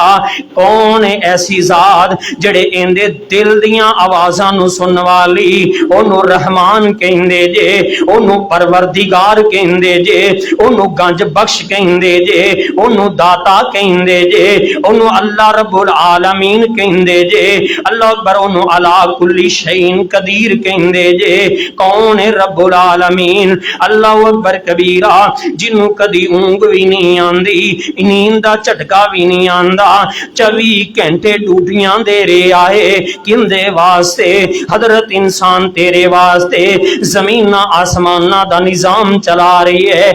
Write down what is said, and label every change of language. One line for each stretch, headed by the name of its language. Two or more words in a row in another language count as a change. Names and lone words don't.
Punjabi: ਕੌਣ ਹੈ ਐਸੀ ਜ਼ਾਤ ਜਿਹੜੇ ਇਨ੍ਹਦੇ ਦਿਲ ਦੀਆਂ ਆਵਾਜ਼ਾਂ ਨੂੰ ਸੁਣਨੇ ਵਾਲੀ? ਓਹਨੂੰ ਰਹਿਮਾਨ ਕਹਿੰਦੇ ਜੇ, ਓਹਨੂੰ ਪਰਵਰਦਿਗਾਰ ਕਹਿੰਦੇ ਜੇ, ਓਹਨੂੰ ਗੰਜ ਬਖ਼ਸ਼ ਕਹਿੰਦੇ ਜੇ, ਓਹਨੂੰ ਦਾਤਾ ਕਹਿੰਦੇ ਜੇ, ਓਹਨੂੰ ਅੱਲਾਹ ਰੱਬੁਲ ਆਲਮੀਨ ਕਹਿੰਦੇ ਜੇ।
Arabic: الله أكبر,
Punjabi: ओनू
Arabic: على كل شيء قدير
Punjabi: ਕਹਿੰਦੇ ਜੇ। ਕੌਣ ਹੈ ਰੱਬੁਲ ਆਲਮੀਨ?
Arabic: الله أكبر كبيرا,
Punjabi: ਜਿਹਨੂੰ ਕਦੀ ਊਂਘ ਭੀ ਨਹੀਂ ਆਂਦੀ, ਨੀਂਦ ਦਾ ਝਟਕਾ ਭੀ ਨਹੀਂ ਆਂਦਾ, 24 ਘੰਟੇ ਡਿਊਟੀਆਂ ਦੇ ਰਹੇ ਆਏ ਕਿਹਦੇ ਵਾਸਤੇ? ਹਜ਼ਰਤ ਇਨਸਾਨ ਤੇਰੇ ਵਾਸਤੇ ਜ਼ਮੀਨਾਂ ਆਸਮਾਨਾਂ ਦਾ ਨਿਜ਼ਾਮ ਚਲਾ ਰਹੀ ਹੈ।